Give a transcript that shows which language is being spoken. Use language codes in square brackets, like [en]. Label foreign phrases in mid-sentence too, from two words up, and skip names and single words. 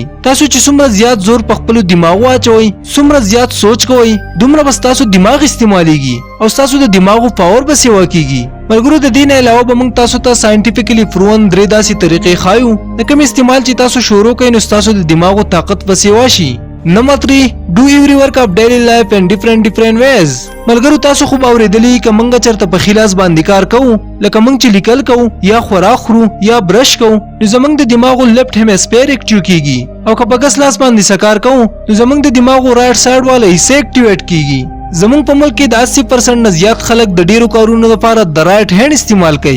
[ps] تاسو چې څومره زیات زور په خپلو دماغو اچوئ څومره زیات سوچ کوئ دومره به ستاسو دماغ استعمالیږي او ستاسو د دماغو پاور به سیوا کیږي. ملګرو د دې نه علاوه به موږ تاسو ته [en] scientifically proven [ps] 3 داسې طریقې ښایو د کوم استعمال چې تاسو شروع کړئ نو ستاسو د دماغو طاقت به سیوا شي. [en] نمبر 3 do every work of daily life in different ways. [ps] ملګرو تاسو خو اوریدلی که موږ چرته په خلاص باندې کار کوو لکه موږ چې لیکل کوو یا خوراک خورو یا برش کوو نو زموږ د دماغو [en] left hemisphere active [ps] کیږي او که په ګس لاس باندې سکار کوو نو زموږ د دماغو [en] right side [ps] والا حصه اکټیویټ کیږي. زموږ په ملک کې د 80% نه زیات خلک د ډیرو کارونو لپاره د [en] right hand [ps] استعمال کوي.